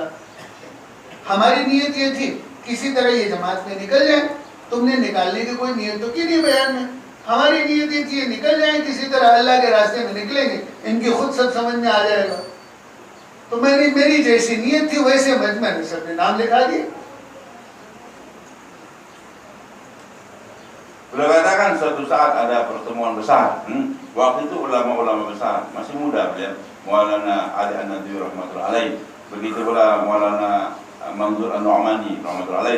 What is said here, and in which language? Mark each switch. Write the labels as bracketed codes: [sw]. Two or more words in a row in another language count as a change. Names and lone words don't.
[ur] ہماری نیت یہ تھی کسی طرح یہ جماعت میں نکل جائے. تم نے نکالنے کی کوئی نیت تو کی نہیں بیان میں۔ ہماری نیت یہ تھی یہ نکل جائے کسی طرح، اللہ کے راستے میں نکلیں گے، ان کی خود سب سمجھ میں آ جائے گا. تو میری جیسی نیت تھی ویسے مجمعے میں سب نے نام لکھا دیے. [id] Beliau katakan suatu saat ada pertemuan besar. Waktu itu ulama-ulama besar, masih muda beliau, Maulana Ali An-Nadwi [ar] رحمة الله عليه. [id] Begitu pula Maulana Manzur An-Nu'mani [ar] رحمة الله عليه.